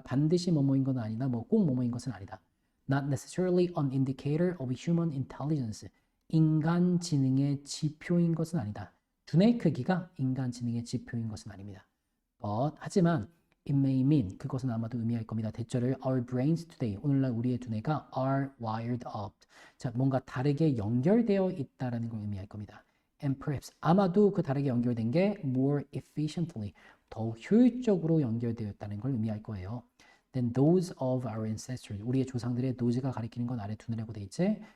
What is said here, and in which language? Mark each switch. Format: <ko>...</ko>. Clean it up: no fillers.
<ko>반드시 뭐뭐인 건 아니다, 뭐 꼭 뭐뭐인 것은 아니다.</ko> <en>Not necessarily an indicator of human intelligence.</en> <ko>인간 지능의 지표인 것은 아니다. 두뇌의 크기가 인간 지능의 지표인 것은 아닙니다. 하지만</ko> <en>it may mean,</en> <ko>그것은 아마도 의미할 겁니다. 대절을</ko> <en>our brains today,</en> <ko>오늘날 우리의 두뇌가</ko> <en>are wired up.</en> <ko>자, 뭔가 다르게 연결되어 있다라는 걸 의미할 겁니다.</ko> <en>And perhaps,</en> <ko>아마도 그 다르게 연결된 게</ko> <en>more efficiently,</en> <ko>더욱 효율적으로 연결되어 있다는 걸 의미할 거예요.</ko> <en>Than those of our ancestors,</en> <ko>우리의 조상들의 those가 가리키는 건 아래 두뇌라고 돼 있지.</ko>